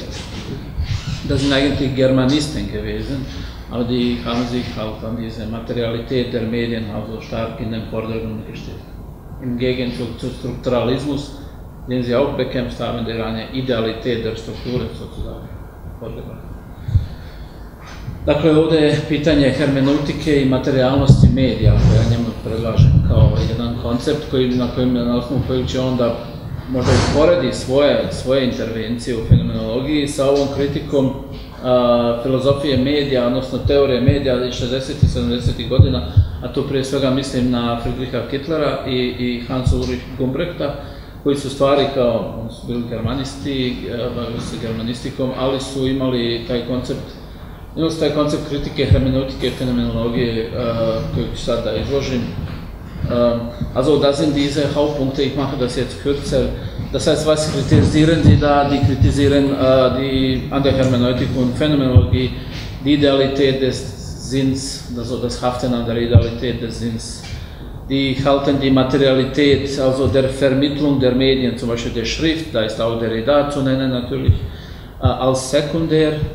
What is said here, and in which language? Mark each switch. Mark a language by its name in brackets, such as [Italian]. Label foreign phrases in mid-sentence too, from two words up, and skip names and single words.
[German] Das sind eigentlich Germanisten gewesen, aber die haben sich halt an diese Materialität der Medien also stark in den Vordergrund gestellt. Im Gegenzug zu Strukturalismus, den sie auch bekämpft haben, der eine Idealität der Strukturen sozusagen vorgebracht. [Bosnian] Dakle, ovdje je pitanje hermeneutike i materijalnosti medija, koje ja njemu predlažem kao jedan koncept na osnovu kojeg će onda možda usporedi svoje intervencije u fenomenologiji sa ovom kritikom filozofije medija, odnosno teorije medija iz 60. i 70. godina, a tu prije svega mislim na Friedricha Kittlera i Hans-Ulrich Gumbrechta, koji su stvari kao, oni su bili germanisti, bavili se germanistikom, ali su imali taj koncept kritike hermeneutike i fenomenologije, koju ću sad da izložim. [German] Also das sind diese Hauptpunkte, ich mache das jetzt kürzer. Das heißt, was kritisieren Sie da? Die kritisieren die an der Hermeneutik und Phänomenologie die Idealität des Sinns, also das Haften an der Idealität des Sinns. Die halten die Materialität, also der Vermittlung der Medien, zum Beispiel der Schrift, da ist auch der Derrida zu nennen natürlich, als sekundär.